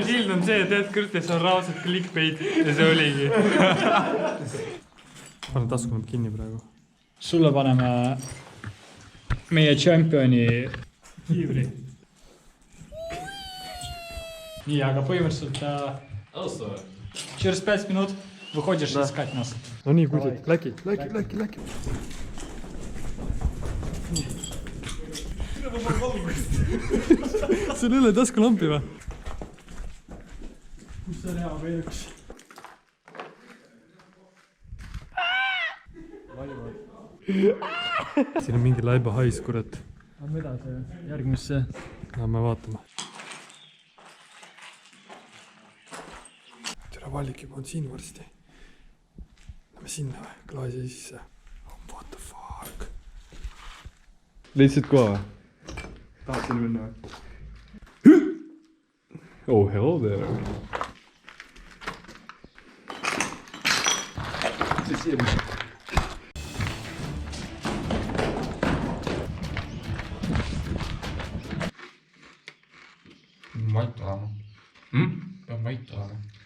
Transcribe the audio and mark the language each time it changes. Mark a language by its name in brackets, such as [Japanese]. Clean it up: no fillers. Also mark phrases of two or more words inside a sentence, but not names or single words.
[Estonian] Kild on see, tead kõrtes on raudselt clickbait ja see oligi. Pane tasku nüüd kinni praegu. Sulle paneme meie championi kiivri. Nii, aga põhimõtteliselt Alustame. [Russian] через 5 минут выходишь искать нас. [Estonian] No nii, kuidas? Läki. Sul ei ole taskulampi või? Kus see hea veeluks? Siin on mingi laiba hais, kurat. Lähme edasi järgmisse. Lähme vaatame. Tere, valik juba on siin varsti. Lähme sinna või? Klaasi sisse. [English] What the fuck? [Estonian] Leidsid koha või? Tahad sinna minna või? [English] Oh, hello there. [Estonian] See siia minna. Vait olema. Pean vait olema.